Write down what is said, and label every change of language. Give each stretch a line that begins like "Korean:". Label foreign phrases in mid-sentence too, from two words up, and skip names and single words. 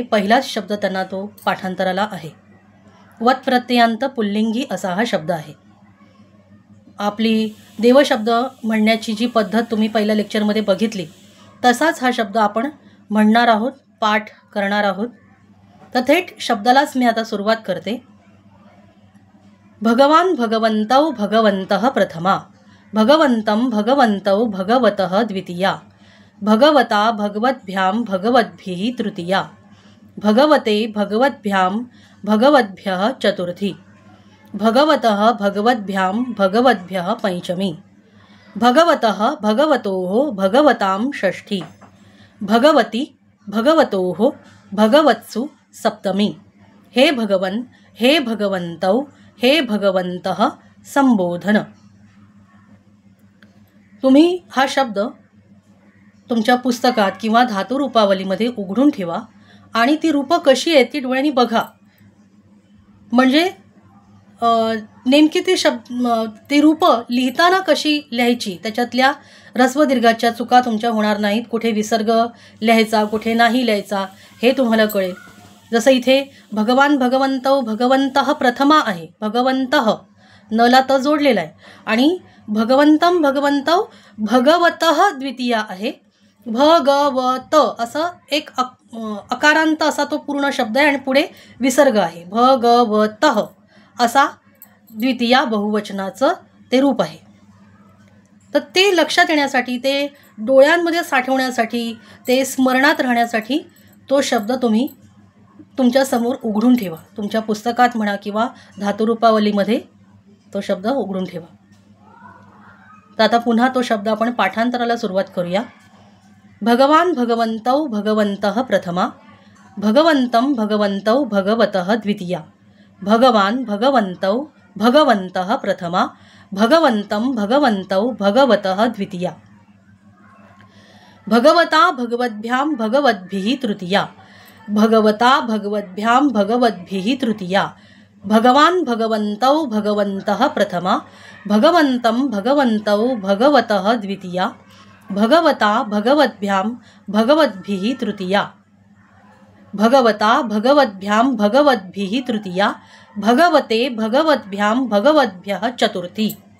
Marathi: पहिलाच शब्द त्यांना तो पाठांतराला आहे. वत प्रत्ययांत पुल्लिंगी असा हा शब्द आहे. आपली देवशब्द म्हणण्याची जी पद्धत तुम्ही पहिल्या लेक्चरमध्ये बघितली तसाच हा शब्द आपण म्हणणार आहोत, पाठ करणार आहोत. तर थेट शब्दालाच मी आता सुरुवात करते.
Sanskrit: भगवान भगवन्तौ भगवन्तः प्रथमा, भगवन्तं भगवन्तौ भगवतः द्वितीया, भगवता भगवद्भ्यां भगवद्भिः तृतीया, भगवते भगवद्भ्यां भगवद्भ्यः चतुर्थी, भगवतः भगवद्भ्यां भगवद्भ्यः पंचमी, भगवतः भगवतोः भगवतां षष्ठी, भगवती भगवतोः भगवत्सु सप्तमी. हे भगवन, हे भगवन्तौ, हे भगवन्तः संबोधन.
Marathi: तुम्ही हा शब्द तुमच्या पुस्तकात किंवा धातुरूपावलीमध्ये उघडून ठेवा आणि ती रूपं कशी आहेत ती डोळ्यांनी बघा. म्हणजे नेमकी ती रूपं लिहिताना कशी लिहायची, त्याच्यातल्या ह्रस्व-दीर्घाच्या चुका तुमच्या होणार नाहीत. कुठे विसर्ग लिहायचा, कुठे नाही लिहायचा हे तुम्हाला कळेल. जसं इथे
Sanskrit: भगवान भगवन्तौ भगवन्तः प्रथमा
Marathi: आहे, भगवन्तः नला त जोडलेला आहे, आणि
Sanskrit: भगवन्तं भगवन्तौ भगवतः द्वितीया
Marathi: आहे. भगवत असं एक अकारांत असा तो पूर्ण शब्द आहे आणि पुढे विसर्ग आहे. भगवतः असा द्वितीया बहुवचनाचं ते रूप आहे. तर ते लक्षात येण्यासाठी, ते डोळ्यांमध्ये साठवण्यासाठी, ते स्मरणात राहण्यासाठी तो शब्द तुम्ही तुमच्यासमोर उघडून ठेवा. तुमच्या पुस्तकात म्हणा किंवा धातुरूपावलीमध्ये तो शब्द उघडून ठेवा. तर आता पुन्हा तो शब्द आपण पाठांतराला सुरुवात करूया.
Sanskrit: भगवान भगवन्तौ भगवन्तः प्रथमा, भगवन्तं भगवन्तौ भगवतः द्वितीया, भगवान भगवन्तौ भगवन्तः प्रथमा, भगवन्तं भगवन्तौ भगवतः द्वितीया, भगवता भगवद्भ्यां भगवद्भिः तृतीया, भगवता भगवद्भ्यां भगवद्भिः तृतीया, भगवान भगवन्तौ भगवन्तः प्रथमा, भगवन्तं भगवन्तौ भगवतः द्वितीया, भगवता भगवद्भ्यां भगवद्भिः तृतीया, भगवता भगवद्भ्यां भगवद्भिः तृतीया, भगवते भगवद्भ्यां भगवद्भ्यः चतुर्थी,